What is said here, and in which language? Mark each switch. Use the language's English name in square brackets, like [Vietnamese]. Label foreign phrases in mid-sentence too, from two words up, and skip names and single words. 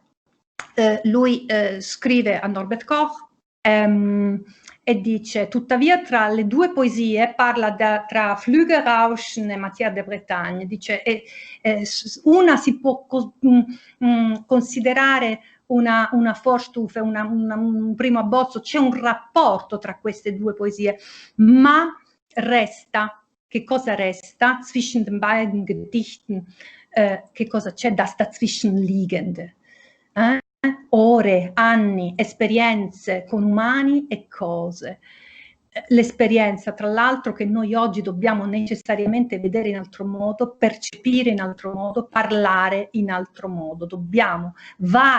[Italian] Lui scrive a Norbert Koch e dice: tuttavia tra le due poesie parla tra Flügelrauschen e Matière de Bretagne, dice una si può considerare una Vorstufe, un primo abbozzo, c'è un rapporto tra queste due poesie, ma resta. Che cosa resta? [German] Zwischen den beiden Gedichten, [Italian] che cosa c'è [German] das Dazwischenliegende? [Italian] Ore, anni, esperienze con umani e cose. L'esperienza, tra l'altro, che noi oggi dobbiamo necessariamente vedere in altro modo, percepire in altro modo, parlare in altro modo.